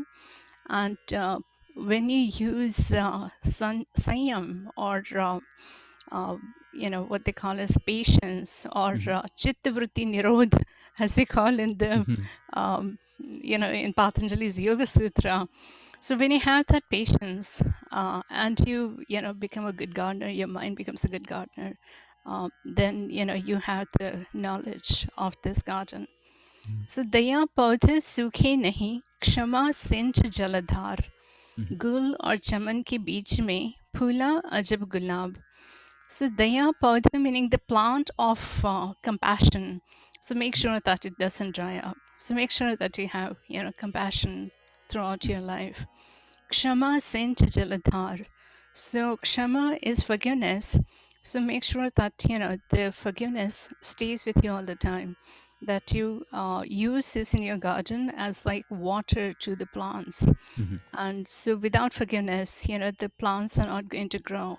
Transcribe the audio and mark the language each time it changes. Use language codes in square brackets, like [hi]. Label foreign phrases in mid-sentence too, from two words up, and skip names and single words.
[en] And when you use sanyam or what they call as patience or [sa] चित्त वृत्ति निरोध, [en] as they call in the in Patanjali's Yoga Sutra. So when you have that patience and you become a good gardener, your mind becomes a good gardener, then you have the knowledge of this garden. So [hi] दया पौध सूखे नहीं, क्षमा सिंच जलधार, गुल और चमन के बीच में फूला अजब गुलाब. [en] So [hi] दया पौधा [en] meaning the plant of compassion. So make sure that it doesn't dry up. So make sure that you have compassion throughout your life. [hi] क्षमा सिंच जलधार. [en] So kshama is forgiveness. So make sure that the forgiveness stays with you all the time. That you use this in your garden as like water to the plants. And so without forgiveness, the plants are not going to grow.